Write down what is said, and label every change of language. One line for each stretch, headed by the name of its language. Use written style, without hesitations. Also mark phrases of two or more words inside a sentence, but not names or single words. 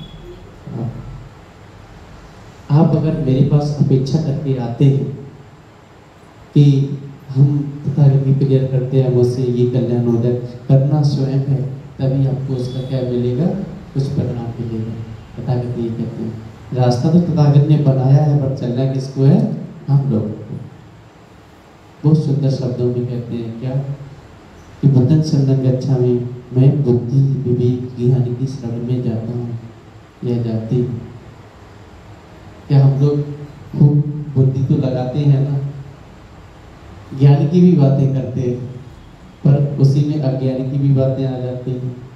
Hindi: आप अगर मेरे पास अपेक्षा करके आते हैं कि हम तथागत की प्रेयर करते हैं मुझसे ये कल्याण हो जाए, करना स्वयं है, तभी आपको उसका क्या मिलेगा? कुछ परिणाम मिलेगा। तथागत ये कहते हैं रास्ता तो तथागत ने बनाया है, पर चलना किसको है? हम लोगों को। बहुत सुंदर शब्दों में कहते हैं क्या कि
Pali: बुद्धं शरणं गच्छामि,
Hindi: मैं बुद्धि, विवेक, ज्ञान की शरण में जाता हूँ या जाती हूँ। क्या हम लोग खूब बुद्धि तो लगाते हैं ना, ज्ञान की भी बातें करते हैं, पर उसी में अज्ञान की भी बातें आ जाती हैं।